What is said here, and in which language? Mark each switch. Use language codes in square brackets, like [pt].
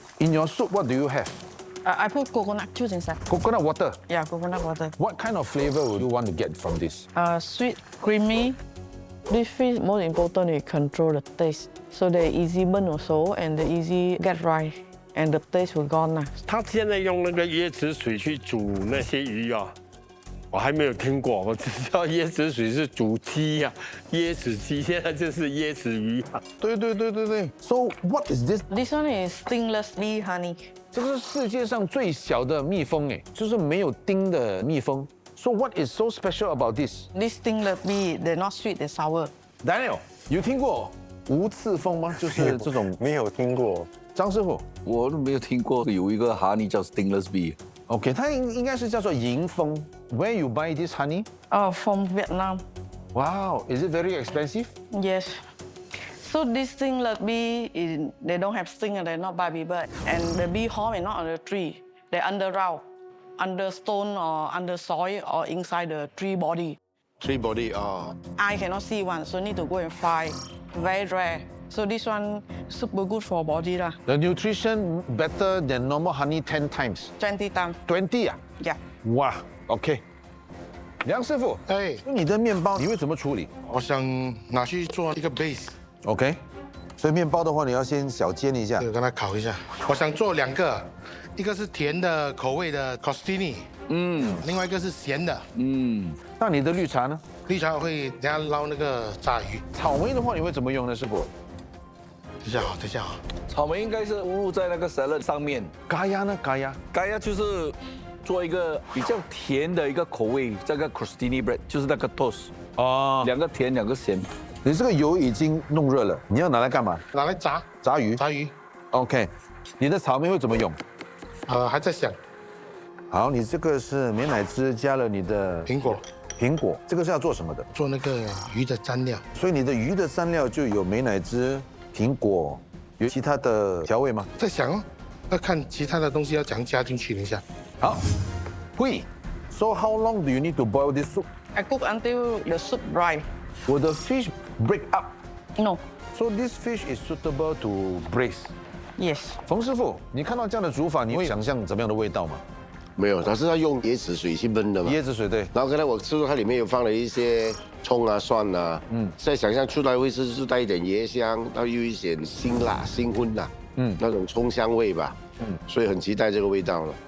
[en] In your soup, what do you have? I put coconut juice inside. Coconut water. Yeah, coconut water. What kind of flavor would you want to get from this? Sweet, creamy. This fish, most important, we control the taste. So they easy burn also, and they easy get dry, and the taste will gone 啦。 [zh] 他现在用那个椰子水去煮那些鱼啊，我还没有听过，我只知道椰子水是煮鸡呀，椰子鸡，现在就是椰子鱼啊。 [en] 对。So what is this? This one is stingless bee honey. [zh] 这个是世界上最小的蜜蜂哎，就是没有叮的蜜蜂。 [en] So what is so special about this? This stingless bee, they're not sweet, they're sour. [zh] Daniel， 有听过无刺蜂吗？就是这种没有听过。张师傅，我都没有听过有一个哈尼叫 stingless bee。 OK， 它应该是叫做迎风。 [en] Where you buy this honey? From Vietnam. Wow, is it very expensive? Yes. So this stingless bee, they don't have sting and they're not baby bird. And the bee home is not on the tree. They're underground, under stone or under soil or inside the tree body. Tree body, oh. I cannot see one, so need to go and find. Very rare. So this one super good for body lah. The nutrition better than normal honey 10 times. 20 times. [zh] 20啊 [en] Yeah. [zh] 哇 ，OK。梁师傅，哎，你的面包你会怎么处理我想拿去做一个 base，？OK。所以面包的话，你要先小煎一下。跟它烤一下。我想做2个，一个是甜的口味的 costini， 另外一个是咸的。那你的绿茶呢？绿茶会等下捞那个炸鱼。草莓的话，你会怎么用呢，师傅？等一下啊，等一下啊。草莓应该是误入在那个 salad 上面。咖椰呢？咖椰就是做一个比较甜的一个口味，这个 crostini bread 就是那个 toast。哦，2个甜，2个咸。你这个油已经弄热了，你要拿来干嘛？拿来炸。炸鱼。炸鱼。 OK， 你的草莓会怎么用？还在想。好，你这个是美乃滋加了你的苹果。苹果，这个是要做什么的？做那个鱼的蘸料。所以你的鱼的蘸料就有美乃滋、苹果，有其他的调味吗？在想哦，要看其他的东西要怎样加进去。等一下。好，会。 [en] So how long do you need to boil this soup? I cook until the soup dry. Will the fish break up? No. So this fish is suitable to braise. Yes. [zh] 冯师傅，你看到这样的煮法，你会想象怎么样的味道吗？没有，它是要用椰子水去焖的嘛。椰子水对。然后刚才我吃说它里面有放了一些葱啊、蒜啊，现在想象出来会是带一点椰香，然后又一点辛辣、辛荤呐，那种葱香味吧，所以很期待这个味道了。